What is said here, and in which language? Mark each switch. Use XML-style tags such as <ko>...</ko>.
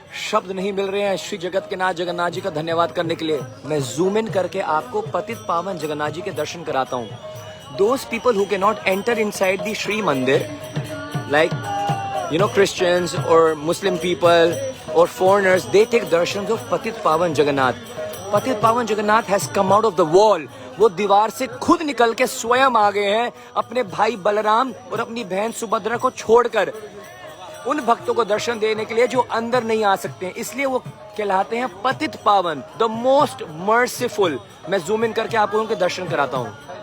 <hi>शब्द नहीं मिल रहे हैं श्री जगत के नाथ जगन्नाथ जी का धन्यवाद करने के लिए। मैं जूम इन करके आपको पतित पावन जगन्नाथ जी के दर्शन कराता हूँ।</hi> <en>Those people who cannot enter inside the Sri Mandir, like Christians or Muslim people or foreigners, they take darshans of Patit Pavan Jagannath. Patit Pavan Jagannath has come out of the wall.</en> <hi>वो दीवार से खुद निकल के स्वयं आ गए हैं अपने भाई बलराम और अपनी बहन सुभद्रा को छोड़कर, उन भक्तों को दर्शन देने के लिए जो अंदर नहीं आ सकते हैं। इसलिए वो कहलाते हैं पतित पावन,</hi> <en>The most merciful.</en> <hi>मैं जूम इन करके आपको उनके दर्शन कराता हूँ।</hi>